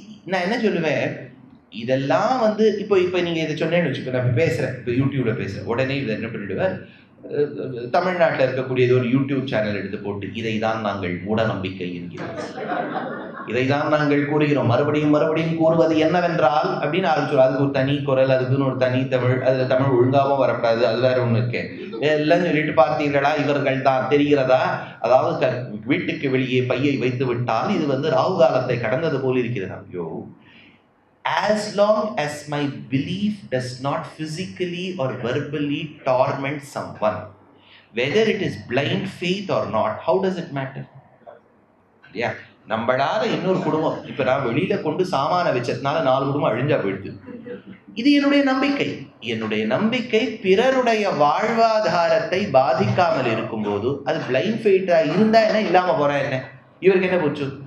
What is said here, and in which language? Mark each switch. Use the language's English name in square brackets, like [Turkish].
[Tamil] நான் என்ன சொல்லுவேன், இதெல்லாம் இப்போ நீங்க இதை சொன்னேன்னு வச்சுக்கோ, நான் பேசுறேன், இப்போ யூடியூப்ல பேசுறேன், உடனே இதை என்ன பண்ணிடுவேன், தமிழ்நாட்டில் இருக்கக்கூடியது ஒரு யூடியூப் சேனல் எடுத்து போட்டு இதைதான் நாங்கள் மூட நம்பிக்கை என்கிறோம், இதைதான் நாங்கள் கூறுகிறோம், மறுபடியும் மறுபடியும் கூறுவது என்னவென்றால் அப்படின்னு ஆரம்பிச்சோம். அதுக்கு ஒரு தனி குரல், அதுக்குன்னு ஒரு தனி தமிழ், அதுல தமிழ் ஒழுங்காகவும் வரக்கூடாது, அது வேற ஒண்ணு இருக்கேன். எல்லாம் சொல்லிட்டு பார்த்தீர்களா, இவர்கள் தான் தெரிகிறதா, அதாவது வீட்டுக்கு வெளியே பையை வைத்து விட்டால் இது ராகு காலத்தை கடந்தது போல் இருக்கிறது. [English] ஐயோ, as long as my belief does not physically or verbally torment someone, whether it is blind faith or not, how does it matter? [Tamil] Yeah, நம்மளால இன்னொரு குடும்பம், இப்ப நான் வெளியில கொண்டு சாமான வச்சதுனால 4 குடும்பம் அழிஞ்சா போயிடுது. இது என்னுடைய நம்பிக்கை. என்னுடைய நம்பிக்கை பிறருடைய வாழ்வாதாரத்தை பாதிக்காமல் இருக்கும்போது அது பிளைண்ட் ஃபெய்ட்டா இருந்தா என்ன, இல்லாம போறா என்ன, இவருக்கு என்ன போச்சு.